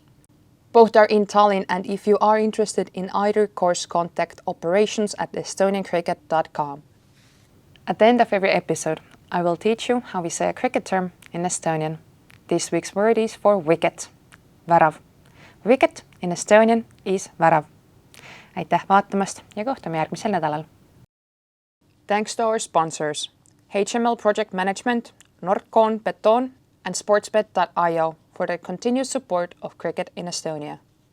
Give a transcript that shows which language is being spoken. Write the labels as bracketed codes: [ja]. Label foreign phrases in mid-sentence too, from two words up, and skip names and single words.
[en] Both are in Tallinn, and if you are interested in either course, contact operations@estoniancricket.com. At the end of every episode, I will teach you how we say a cricket term in Estonian. This week's word is for wicket, värav. Wicket in Estonian is värav. [et] Aitäh vaatamast ja kohtume järgmisel nädalal. [en] Thanks to our sponsors, HML Project Management, Nordcon Beton and Sportsbet.io for their continued support of cricket in Estonia.